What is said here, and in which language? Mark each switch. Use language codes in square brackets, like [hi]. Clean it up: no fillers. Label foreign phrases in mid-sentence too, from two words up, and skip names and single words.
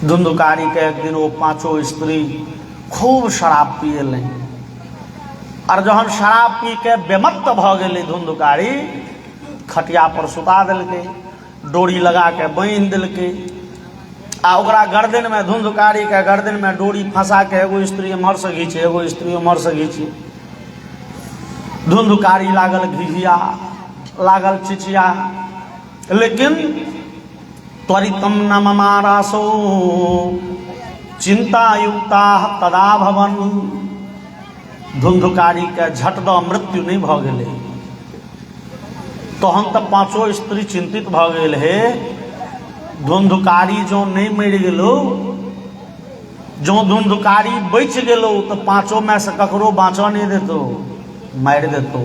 [mai] धुंधकारी के एक दिन वो 5 स्त्री खूब शराब पिएलै, और जहन शराब पी के बेमत्त भ गेलै धुंधकारी, खटिया पर सुता देलकै, डोरी लगा के बांधि देलकै, आ ओकरा गर्दन में धुंधकारी के गर्दन में डोरी फंसा के एगो स्त्री एम्हर से घींचे, एगो स्त्री एम्हर से घींचे। धुंधकारी लागल घिघिया, लागल चिचिया, लेकिन [sa] त्वरितम न ममारासो चिंता युक्ता तदा भवन। [mai] धुंधकारी के झट द मृत्यु नहीं भ गेलै। तो हम तो 5 स्त्री चिंतित भ गेल हे। धुंधकारी जो नहीं मरि गेलो, जो धुंधकारी बच गेलो, तो 5 में से ककरो बाँचऽ नहीं देतो, मारि देतो।